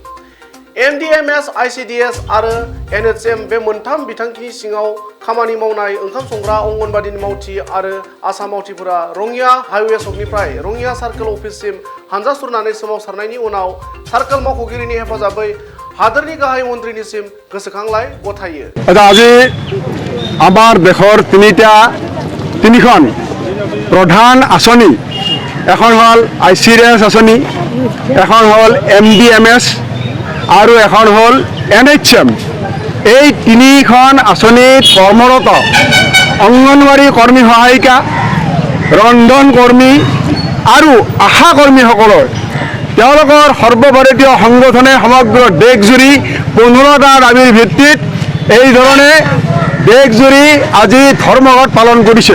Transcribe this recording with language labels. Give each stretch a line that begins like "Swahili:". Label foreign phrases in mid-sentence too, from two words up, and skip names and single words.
Bodo: MDMS, ICDS आरो NHM बे मोनथाम बिथांखिनि सिङाव खामानि मावनाय ओंखाम संग्रा अंगनबादिनि मावथि आरो आसा मावथिफोरा रङिया हाइवे सकनिफ्राय रङिया
English: circle officeसिम
Bodo: हानजा सुरनानै सोमावसारनायनि उनाव सार्कल मावख'गिरिनि हेफाजाबै हादोरनि गाहाय मन्थ्रिनिसिम गोसोखांलाय गथायो।
Assamese: আজি আমাৰ দেশৰ তিনিখন প্ৰধান আঁচনি, এখন হ'ল ICDS আঁচনি, এখন হ'ল MDMS আৰু এখন হ'ল NHM। এই তিনিখন আঁচনিত কৰ্মৰত অংগনবাড়ী কৰ্মী সহায়িকা, ৰন্ধন কৰ্মী আৰু আশা কৰ্মীসকলৰ তেওঁলোকৰ সৰ্বভাৰতীয় সংগঠনে সমগ্ৰ দেশজুৰি 15টা দাবীৰ ভিত্তিত এই ধৰণে দেশজুৰি আজি ধৰ্মঘট পালন কৰিছে।